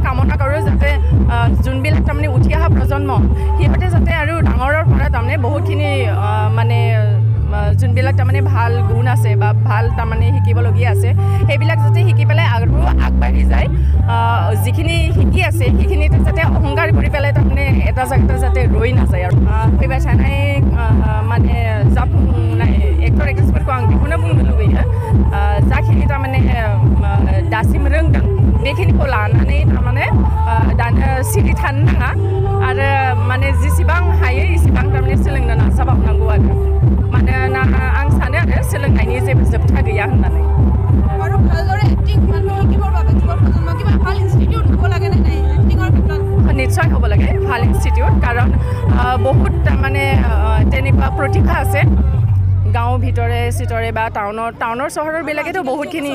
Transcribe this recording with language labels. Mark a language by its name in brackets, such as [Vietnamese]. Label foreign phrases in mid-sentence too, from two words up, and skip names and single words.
[Assamese] কামনা কৰোঁ যাতে যোনবিলাক তাৰমানে উঠি অহা প্ৰজন্ম সিহঁতে যাতে আৰু ডাঙৰৰ পৰা তাৰমানে বহুতখিনি মানে যোনবিলাক তাৰমানে ভাল গুণ আছে বা ভাল তাৰমানে শিকিবলগীয়া আছে সেইবিলাক যাতে শিকি পেলাই আৰু আগবাঢ়ি যায় যিখিনি শিকি আছে সেইখিনিতে যাতে অহংকাৰ কৰি পেলাই তাৰমানে এটা জেগাতে যাতে ৰৈ naযায় আৰু [Bodo] फैबाय थानाय माने जाफुंनाय एक्टर एक्ट्रेसफोरखौ आं बेखौनो बुंनो लुबैयो जाखिनि थारमाने दासिम रोंदों बेखिनिखौ लानानै थारमाने दानो सिरि थानो नाङा आरो माने जेसेबां हायो एसेबां थारमाने सोलोंनो नाजाबावनांगौ आरो मानोना आं सानो आरो सोलोंनायनि जेबो जोबथा गैया होननानै [Assamese] আৰু ভালদৰে এক্টিং মানে শিকিবৰ বাবে কিবা ভাল ইনষ্টিটিউট হ'ব লাগে নে নাই এক্টিঙৰ ক্ষেত্ৰত নিশ্চয় হ'ব লাগে ভাল ইনষ্টিটিউট কাৰণ বহুত মানে তেনেকুৱা প্ৰতিভা আছে গাঁও ভিতৰে চিতৰে বা টাউনৰ চহৰবিলাকেতো বহুতখিনি